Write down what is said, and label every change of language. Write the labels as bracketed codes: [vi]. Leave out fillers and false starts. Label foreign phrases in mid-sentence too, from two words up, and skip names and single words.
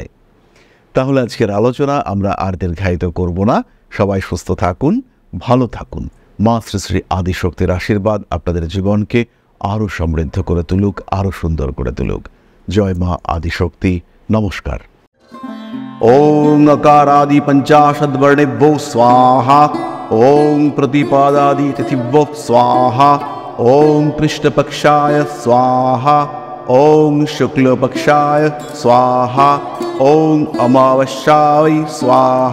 [bn] তাহলে আজকের আলোচনা আমরা আর দীর্ঘায়িত করব না। সবাই সুস্থ থাকুন, ভালো থাকুন। মা শ্রী শ্রী আদিশক্তির আশীর্বাদ আপনাদের জীবনকে আরও সমৃদ্ধ করে তুলুক, আরও সুন্দর করে তুলুক। জয় মা আদিশক্তি। নমস্কার। [sa] ওং अकारादि पंचाशद्वर्णेभ्यो स्वाहा। ओं प्रतिपादादि तिथिभ्यो स्वाहा। ओं कृष्णपक्षाय स्वाहा। ओं शुक्लपक्षाय स्वाहा। ओं अमावस्याय स्वाहा।